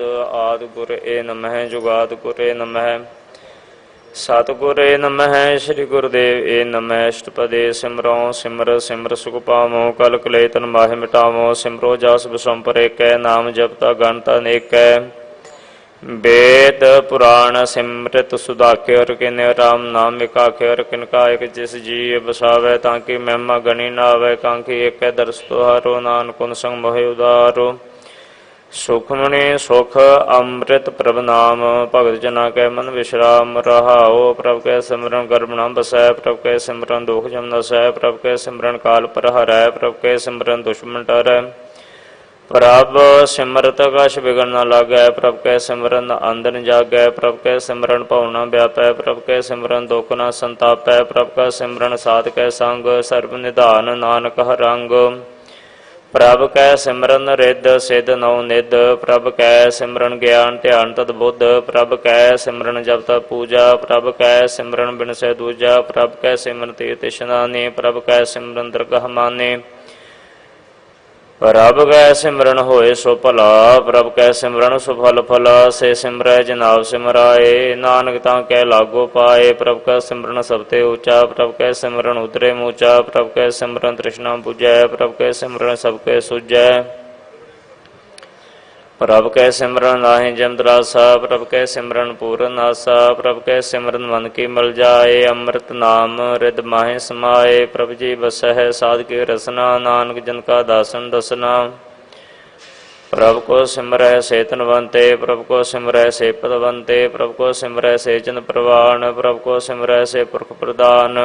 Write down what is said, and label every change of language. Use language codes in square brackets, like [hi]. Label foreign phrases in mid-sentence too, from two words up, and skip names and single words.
[pa] ਆਦਿ ਗੁਰ ਏ ਨਮਹਿ ਜੁਗਾਦਿ ਗੁਰ ਏ ਨਮਹਿ ਸਤਿਗੁਰ ਏ ਨਮਹਿ ਸ੍ਰੀ ਗੁਰਦੇਵ ਏ ਨਮਹਿ। ਅਸ਼ਟਪਦੇ ਸਿਮਰੋ ਸਿਮਰ ਸਿਮਰ ਸੁਖ ਪਾਵੋ ਕਲ ਕਲੇਤਨ ਮਾਹਿ ਮਿਟਾਵੋ। ਸਿਮਰੋ ਜਸ ਬਿਸੰਪਰ ਏਕੈ ਨਾਮ ਜਪਤਾ ਗਣਤ ਅਨੇਕੈ। ਵੇਦ ਪੁਰਾਣ ਸਿਮ੍ਰਿਤ ਸੁਧਾਖਯਰ ਕਿਨ ਰਾਮ ਨਾਮ ਏਕਾਖਯਰ ਕਿਨਕਾ ਏਕ ਜਿਸ ਜੀ ਬਸਾਵੈ ਤਾਕਿ ਮਹਿਮਾ ਗਣੀ ਨ ਆਵੇ। ਕਾਂਖੀ ਏਕ ਦਰਸ਼ ਤੁਹਾਰੋ ਨਾਨਕ ਸੰਗ ਮੋਹਿ ਉਦਾਰੋ। ਸੁਖਮਣਿ ਸੁਖ ਅੰਮ੍ਰਿਤ ਪ੍ਰਭ ਨਾਮ ਭਗਤ ਜਨਾ ਕੈ ਮਨ ਵਿਸ਼੍ਰਾਮ ਰਹਾਓ। ਪ੍ਰਭ ਕੈ ਸਿਮਰਨ ਗਰਭ ਨ ਬਸੈ ਪ੍ਰਭ ਕੈ ਸਿਮਰਨ ਦੁਖ ਜਮ ਨਸੈ। ਪ੍ਰਭ ਕੈ ਸਿਮਰਨ ਕਾਲ ਪਰ ਹਰੈ ਪ੍ਰਭ ਕੈ ਸਿਮਰਨ ਦੁਸ਼ਮਨ ਟਰੈ। ਪ੍ਰਭ ਸਿਮਰਤ ਕਛ ਬਿਗੜ ਨ ਲਾਗੈ ਪ੍ਰਭ ਕੈ ਸਿਮਰਨ ਅੰਦਰ ਜਾਗੈ। ਪ੍ਰਭ ਕੈ ਸਿਮਰਨ ਭਵ ਨ ਵਿਆਪੈ ਪ੍ਰਭ ਕੈ ਸਿਮਰਨ ਦੁਖ ਨ ਸੰਤਾਪੈ। ਪ੍ਰਭ ਕਾ ਸਿਮਰਨ ਸਾਧ ਕੈ ਸੰਗ ਸਰਵ ਨਿਧਾਨ ਨਾਨਕ ਹਰ ਰੰਗ। ਪ੍ਰਭ ਕੈ ਸਿਮਰਨ ਰਿੱਧ ਸਿੱਧ ਨੌ ਨਿਧ ਪ੍ਰਭ ਕੈ ਸਿਮਰਨ ਗਿਆਨ ਧਿਆਨ ਤਦ ਬੁੱਧ। ਪ੍ਰਭ ਕੈ ਸਿਮਰਨ ਜਪ ਤਪ ਪੂਜਾ ਪ੍ਰਭ ਕੈ ਸਿਮਰਨ ਬਿਨਸੈ ਦੂਜਾ। ਪ੍ਰਭ ਕੈ ਸਿਮਰਨ ਤੀਰਥ ਇਸ਼ਨਾਨੀ ਪ੍ਰਭ ਕੈ ਸਿਮਰਨ ਦਰਗਾਹ ਮਾਨੇ। ਪ੍ਰਭ ਕੈ ਸਿਮਰਨ ਹੋਏ ਸੋ ਭਲਾ ਪ੍ਰਭ ਕੈ ਸਿਮਰਨ ਸੁਫਲ ਫਲਾ। ਸੇ ਸਿਮਰੈ ਜਨਾਬ ਸਿਮਰਾਏ ਨਾਨਕ ਤਾਂ ਕੈ ਲਾਗੋ ਪਾਏ। ਪ੍ਰਭ ਕਾ ਸਿਮਰਨ ਸਬਤੇ ਊਚਾ ਪ੍ਰਭ ਕੈ ਸਿਮਰਨ ਉਤਰੇ ਮੂਚਾ। ਪ੍ਰਭ ਕੈ ਸਿਮਰਨ ਤ੍ਰਿਸ਼ਨਾ ਬੁਝੈ ਪ੍ਰਭ ਕੈ ਸਿਮਰਨ ਸਬਕੇ ਸੁਝੈ। ਪ੍ਰਭ ਕੈ ਸਿਮਰਨ ਨਾਹਿ ਜਮ ਤਰਾਸਾ ਪ੍ਰਭ ਕੈ ਸਿਮਰਨ ਪੂਰਨ ਆਸਾ। ਪ੍ਰਭ ਕੈ ਸਿਮਰਨ ਮਨ ਕੀ ਮਲ ਜਾਏ ਅੰਮ੍ਰਿਤ ਨਾਮ ਰਿਦ ਮਾਹਿ ਸਮਾਏ। ਪ੍ਰਭ ਜੀ ਬਸਹ ਸਾਧ ਕੇ ਰਸਨਾ ਨਾਨਕ ਜਨ ਕਾ ਦਾਸਨ ਦਸਨਾ। ਪ੍ਰਭ ਕੋ ਸਿਮਰਹ ਸੇ ਤਨਵੰਤੇ ਪ੍ਰਭ ਕੋ ਸਿਮਰਹ ਸੇ ਪਦਵੰਤੇ। ਪ੍ਰਭ ਕੋ ਸਿਮਰਹ ਸੇ ਜਨ ਪ੍ਰਵਾਨ ਪ੍ਰਭ ਕੋ ਸਿਮਰਹ ਸੇ ਪੁਰਖ ਪ੍ਰਦਾਨ।